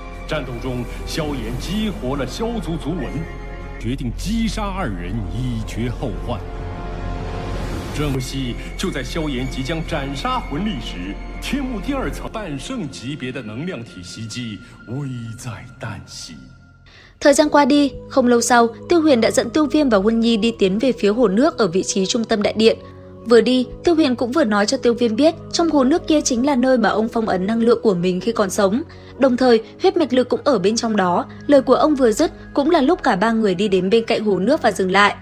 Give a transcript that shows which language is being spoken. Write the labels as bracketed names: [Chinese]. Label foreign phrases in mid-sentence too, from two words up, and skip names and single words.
[Chinese] 战斗中，萧炎激活了萧族族纹，决定击杀二人以绝后患。可惜就在萧炎即将斩杀魂力时，天幕第2层半圣级别的能量体袭击危在旦夕。 [Vietnamese] Thời gian qua đi, không lâu sau, Tiêu Huyền đã dẫn Tiêu Viêm và Huân Nhi đi tiến về phía hồ nước ở vị trí trung tâm đại điện. Vừa đi, Tiêu Huyền cũng vừa nói cho Tiêu Viêm biết trong hồ nước kia chính là nơi mà ông phong ấn năng lượng của mình khi còn sống. Đồng thời, huyết mạch lực cũng ở bên trong đó. Lời của ông vừa dứt cũng là lúc cả ba người đi đến bên cạnh hồ nước và dừng lại.